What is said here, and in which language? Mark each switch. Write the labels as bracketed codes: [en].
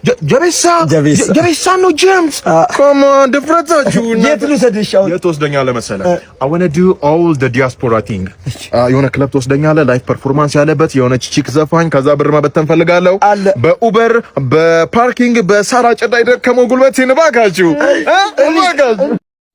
[am] ጀቤሳ ነው ጀምስ። [en] Come on, [am] ድፍረታችሁ የት ልውሰድሽ? የት ወስደኛለህ መሰለህ? [en] I want to do all the diaspora thing. [am] የሆነ ክለብ ትወስደኛለህ፣ ላይቭ ፐርፎርማንስ ያለበት የሆነች ቺክ ዘፋኝ፣ ከዛ ብር መበተን ፈልጋለሁ። በኡበር በፓርኪንግ በሳራ ጭዳ ይደከመው ጉልበቴን እባካችሁ